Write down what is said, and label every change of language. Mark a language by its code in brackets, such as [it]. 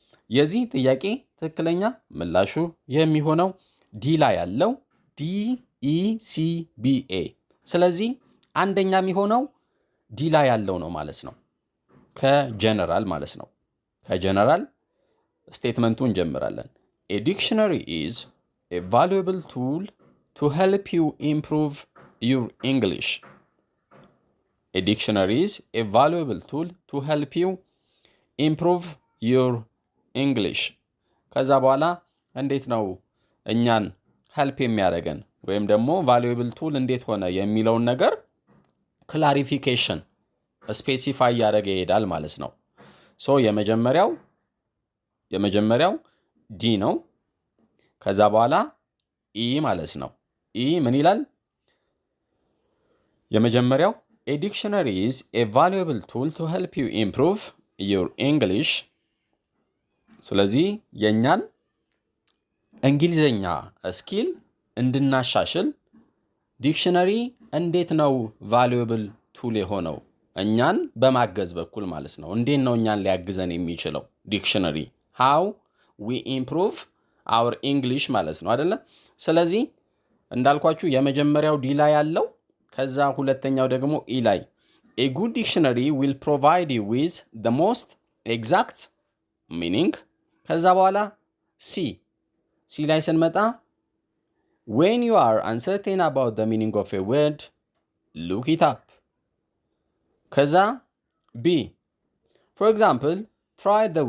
[am] የዚህ ጥያቄ ትክክለኛ ምላሹ የሚሆነው ዲ ላይ ያለው DECBA። ስለዚህ አንደኛ የሚሆነው ዲ ላይ ያለው ነው ማለት ነው። ከጀነራል ማለት ነው። ከጀነራል ስቴትመንቱ እንጀምራለን። [en] A dictionary is a valuable tool to help you improve your English. A dictionary is a valuable tool to help you improve your English. [am] ከዛ በኋላ እንዴት ነው እኛን ሄልፕ የሚያደርገን ወይም ደግሞ [en] valuable tool [am] እንዴት ሆነ የሚለውን ነገር ክላሪፊኬሽን ስፔሲፋይ ያደረገ ይሄዳል ማለት ነው። ሶ የመጀመሪያው ዲ ነው። ከዛ በኋላ ኢ ማለት ነው። ኢ ምን ይላል? [en] የመጀመሪያው a dictionary is a valuable tool to help you improve your English። [am] ስለዚህ የኛን እንግሊዘኛ ስኪል እንድናሻሽል ዲክሽነሪ እንዴት ነው valuable tool የሆነው? እኛን በማገዝ በኩል ማለት ነው። እንዴት ነው እኛን ሊያግዘን የሚችለው ዲክሽነሪ? [en] how we improve our English [am] ማለት ነው አይደለ? ስለዚህ እንዳልኳችሁ የመጀመሪያው ዲ ላይ ያለው፣ ከዛ ሁለተኛው ደግሞ ኢ ላይ [en] a good dictionary will provide you with the most exact meaning። [am] ከዛ በኋላ ሲ ላይ ስንመጣ [en] when you are uncertain about the meaning of a word look it up። [am] ከዛ ቢ [en] for example try